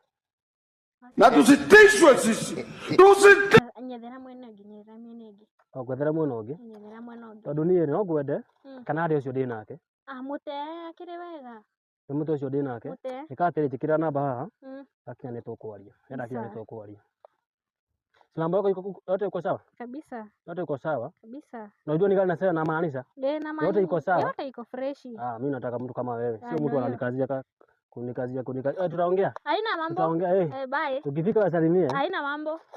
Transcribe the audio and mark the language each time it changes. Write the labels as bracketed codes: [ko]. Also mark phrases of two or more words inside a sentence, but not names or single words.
[sw] Na tusitishwe sisi. [ki] Nyethera mwena ũngĩ, nyethera mwena ũngĩ. Ngwethera mwena ũngĩ? Nyethera mwena ũngĩ. Tondũ niĩ no ngwende kana harĩ ũcio ndĩ nake. Mũte akĩrĩ wega. Nĩ mũte ũcio ndĩ nake. Ĩka atĩrĩ njĩkĩra namba haha. Akinya nĩ tũkwaria. Akinya nĩ tũkwaria. [sw] Namba yako yote iko sawa? Kabisa. Yote iko sawa? Kabisa. Na unajua ni gani nasema namaanisha? Yote iko sawa? Yote iko fresh. Mimi nataka mtu kama wewe. Sio mtu ananikazia kunikazia. Tutaongea? Haina mambo. Tutaongea Bye. Ukifika wasalimie.